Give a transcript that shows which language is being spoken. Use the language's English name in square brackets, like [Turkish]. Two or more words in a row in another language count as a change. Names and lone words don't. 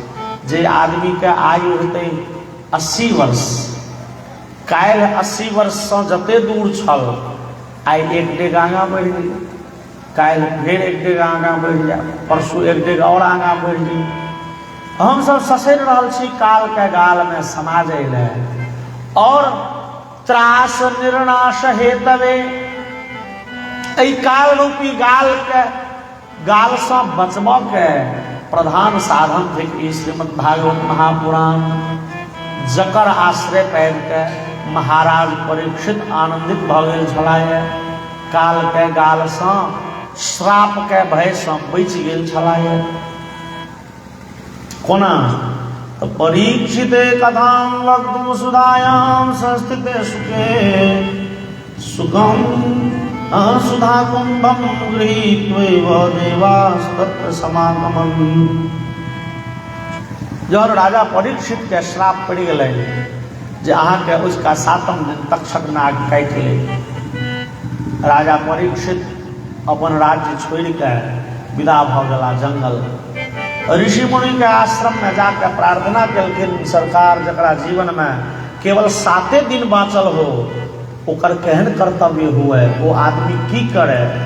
[Maithili] जे आदमी के आयु होते 80 वर्ष, काल 80 वर्ष से जते दूर छल, आई एक डेग आगा बढ़ गई, काल फिर एक डेग आगा बढ़ गया, परसों एक डेग और आगा बढ़ गई। हम सब ससर रहा छी काल के गाल में समा जाइले, और त्रास निर्नाश हेतवे एहि काल रूपी गाल के गाल से बचब के प्रधान साधन थे श्रीमद् भागवत महापुराण, जकर आश्रय पैर के महाराज परीक्षित आनंदित भ गेल छलाह। काल के गाल से श्राप के भय से बच गेल छलाह। कोना तो [Sanskrit] परीक्षित कथां वक्तुं सुधायां संस्थिते सुखे सुखम सुधा कुंभम गृहीत्वैव देवास्तत्र समागमन्। [Maithili] जब राजा परीक्षित के श्राप पड़ गए जे अहाँ के उसका 7म दिन तक्षक नाग काट ले, राजा परीक्षित अपन राज्य छोड़ के विदा भ गला जंगल। ऋषि मुनि के आश्रम में जाकर प्रार्थना कलखिन, सरकार जकरा जीवन में केवल 7 दिन बाँचल हो, ओकर केहन कर्तव्य हुए, वो आदमी की करे।